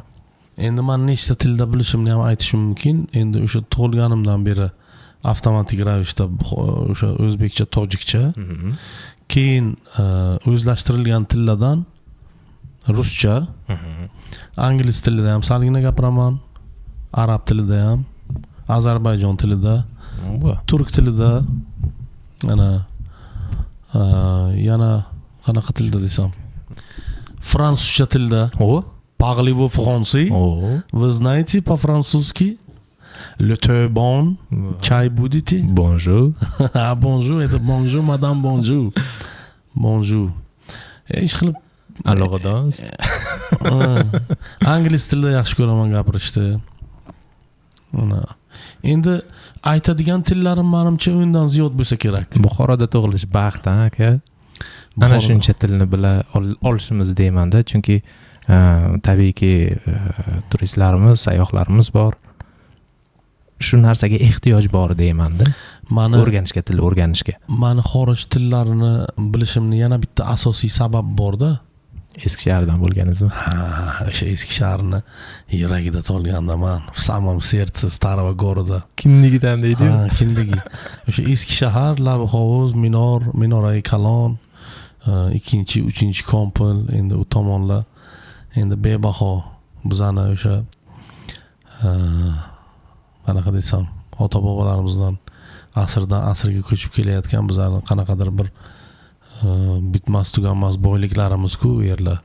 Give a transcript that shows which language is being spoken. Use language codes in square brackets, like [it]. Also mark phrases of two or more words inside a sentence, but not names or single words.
[uz] Endi men nechta tilda bilishimni ham aytishim mumkin. Endi o'sha tug'ilganimdan beri avtomatik ravishda o'sha o'zbekcha, tojikcha, keyin o'zlashtirilgan tillardan ruscha, ingliz tilida ham salgina gapiraman, arab tilida ham, Ozarbayjon tilida, turk tilida, yana qanaqa tilda desam, fransuzcha tilda. [fr] Parlez-vous français? [ru] Вы знаете по-французски? [fr] Le thé bon? [ru] Чай будете? [fr] Bonjour. Bonjour, это bonjour, madame, bonjour. Bonjour. [uz] Ish qilib Aloqadamiz. Ingliz tilida yaxshi ko'raman gapirishni. Endi aytadigan tillarim menimcha undan ziyod bo'lsa kerak. Buxoroda tug'ilish baxt, aka. Ana shuncha tilni bila olishimiz deyman-da, chunki tabiiyki turistlarimiz, sayyohlarimiz bor. Shu narsaga ehtiyoj bor deyman-da. O'rganishga, til o'rganishga. Meni xorij tillarini bilishimni yana bitta asosiy sabab bor-da. Eskishahardan bo'lganingizmi? O'sha Eskishaharni yuragida tolganda men, [ru] в самом сердце старого города. [uz] Kindigidan deydi-ku. Kindigi. O'sha Eskishahar, Labi hovuz, Minorai Kalon, 2-3 kompil, endi u tomonlar endi bebaho bizani o'sha qanaqa desam, ota bobolarimizdan asrdan asrga ko'chib kelayotgan bizani qanaqadir bir bitmas tuganmas boyliklarimiz-ku yerlar.